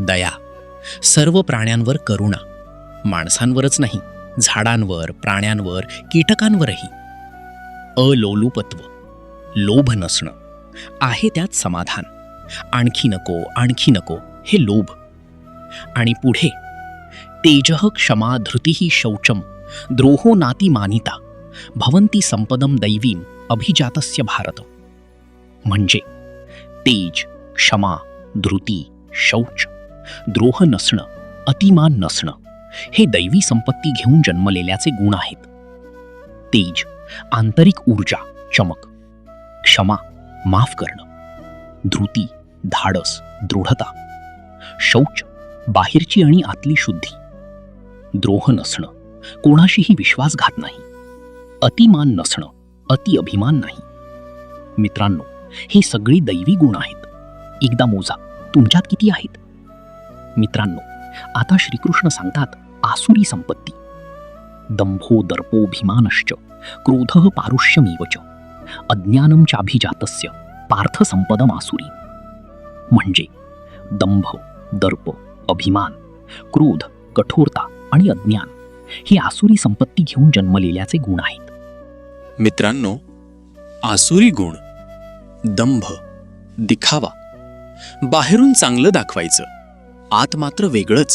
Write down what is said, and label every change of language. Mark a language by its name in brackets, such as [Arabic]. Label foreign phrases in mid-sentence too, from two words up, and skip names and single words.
[Marathi] दया, सर्व प्राण्यांवर करुणा, माणसांवरच नाही, झाडांवर, प्राण्यांवर, कीटकांवरही. अलोलुपत्व, लोभ नसणं, आहे त्यात समाधान. आणखी नको, आणखी नको, हे लोभ. आणि पुढे [Sanskrit] तेजः क्षमा धृतिः शौचम द्रोहो नाती मानिता भवन्ति संपदम दैवीम अभिजातस्य भारत. [Marathi] म्हणजे तेज, क्षमा, धृती, शौच, द्रोह नसणं, अतिमान नसणं हे दैवी संपत्ती घेऊन जन्मलेल्याचे गुण आहेत. तेज, आंतरिक ऊर्जा, चमक. क्षमा, माफ करणं. धृती, धाडस, दृढता. शौच, बाहेरची आणि आतली शुद्धी. द्रोह नसणं, कोणाशीही विश्वासघात नाही. अतिमान नसणं, अति अभिमान नाही. मित्रांनो, ही सगळी दैवी गुण आहेत. एकदा मोजा, तुमच्यात किती आहेत? मित्रांनो, आता श्रीकृष्ण सांगतात आसुरी संपत्ती. [Sanskrit] दंभो दर्पोभिमानश्च क्रोधः पारुष्यमेव च अज्ञानं चाभिजातस्य पार्थ संपदम आसुरी. [Marathi] म्हणजे दंभ, दर्प, अभिमान, क्रोध, कठोरता आणि अज्ञान ही आसुरी संपत्ती घेऊन जन्मलेल्याचे गुण आहेत. मित्रांनो, आसुरी गुण दंभ, दिखावा, बाहेरून चांगलं दाखवायचं, आत मात्र वेगळंच.